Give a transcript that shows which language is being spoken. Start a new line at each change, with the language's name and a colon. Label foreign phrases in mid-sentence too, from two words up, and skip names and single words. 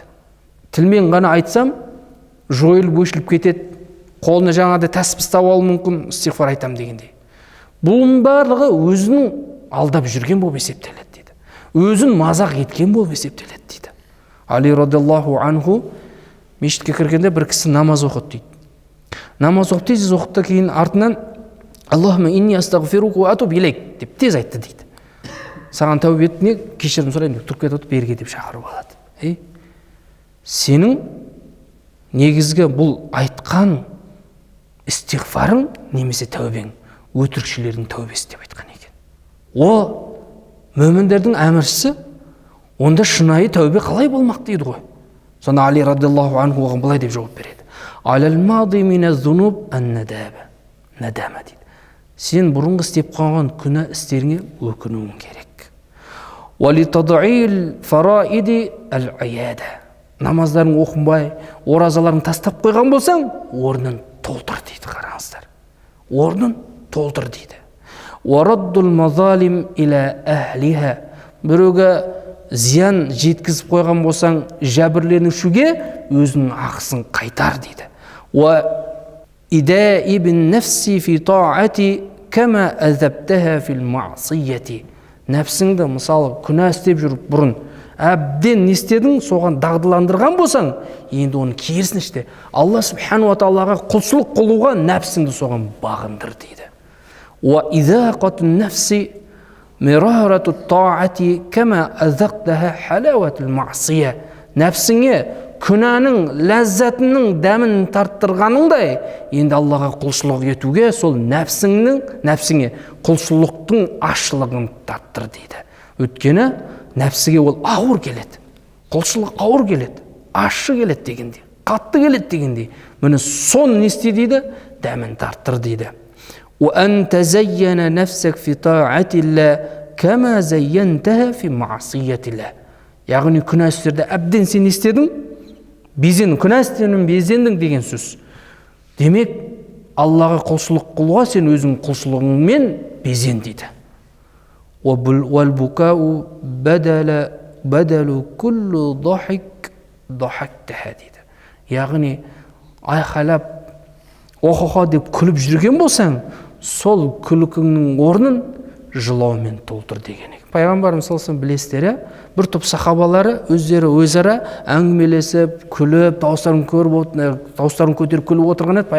Kazakh: Тілмен ғана айтсам жойылып өшіліп кетеді, қолына жаңағыдай тәсіп ұстап алуы мүмкін, истиғфар айтам дегендей. Бұның барлығы өзінің алдап жүрген болып есептеледі дейді. Өзін мазақ еткен болып есептеледі дейді. Али
Arabic: رضي الله عنه
Kazakh: мешітке кіргенде бір кісі намаз оқыды дейді. Намаз оқып тез оқыды, кейін артынан
Arabic: اللهم إني أستغفرك وأتوب إليك
Kazakh: деп тез айтты дейді. Саған тәубе етіне кешірім сұраймын деп тұрып кетіп берге деп шақырып алады. Сенің негізгі бұл айтқан истиғфарың немесе тәубең өтірікшілердің тәубесі деп айтқан екен. О, мөміндердің әміршісі, онда шынайы тәубе қалай болмақ дейді ғой. Сонда Али
Arabic: رضي الله عنه
Kazakh: оған былай деп жауап береді.
Arabic: على الماضي من الذنوب الندامة. ندامة дейді.
Kazakh: Сен бұрынғы істеп қалған күнә істеріңе өкінуің керек.
Arabic: ولتعديل الفرائض الأداء.
Kazakh: Намаздарын оқынбай, оразаларын тастап қойған болсаң, орнын толтыр дейді. Қараңыздар, орнын толтыр дейді.
Arabic: ورد المظالم إلى أهلها.
Kazakh: Біреуге зиян жеткізіп қойған болсаң, жәбірленушіге өзінің ақысын қайтар дейді.
Arabic: وإذابة النفس في الطاعة كما أذبتها في المعصية.
Kazakh: Нәпсіңді мысалы күнә істеп жүріп бұрын әбден не істедің, соған дағдыландырған болсаң, енді оны керісін іште.
Arabic: الله سبحانه و
Kazakh: тағалаға құлшылық қылуға нәпсіңді соған бағындыр дейді.
Arabic: وإذاقة النفس مرارة الطاعة كما أذقتها حلاوة المعصية.
Kazakh: Нәпсіңе күнәнің ләззатының дәмін тарттырғаныңдай, енді Аллаға құлшылық етуге сол нәпсіңе құлшылықтың ашылығын тарттыр дейді. Өткені нәпсіге ол ауыр келеді, құлшылық ауыр келеді, ащы келеді дегенде, қатты келеді дегенде. Міне сон не істе дейді? Дәмін тарттыр дейді.
Arabic: وأن تزين نفسك في طاعة الله كما زينتها في معصية الله.
Kazakh: Яғни күнә істерді әбден сен істедің, күнә істерінен безендің деген сөз. Демек, Аллаға құлшылық қылуға сен өзің құлшылығыңмен безен дейді.
Arabic: وَالْبُكَاءُ بَدَلُ كُلُّ ضَحِكْ ضَحَكْتَهَا дейді.
Kazakh: Яғни айқайлап, оқоқа деп күліп жүрген болсаң, сол күлкіңнің орнын жылаумен толтыр деген. Пайғамбарымыз
Arabic: صلى الله عليه
Kazakh: білесіздер, бір топ сахабалары өздері өзара әңгімелесіп, күліп, дауыстарын көтеріп күліп отырған еді.